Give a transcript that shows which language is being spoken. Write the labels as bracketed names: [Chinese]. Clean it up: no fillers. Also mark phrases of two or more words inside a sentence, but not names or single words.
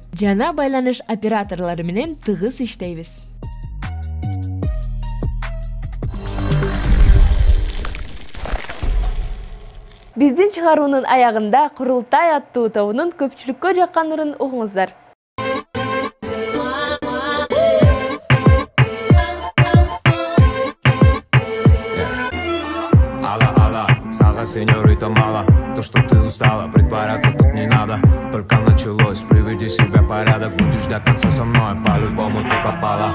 [Kyrgyz] Жана байланыш операторлору менен тыгыз иштейбиз. Биздин чыгаруунун аягында Курултай аттуу тобунун көпчүлүккө жаккан угуңуздар. [Russian] Сеньорита мало, то, что ты устала, притворяться тут не надо. Только началось, приведи себя в порядок. Будешь до конца со мной, по-любому ты попала.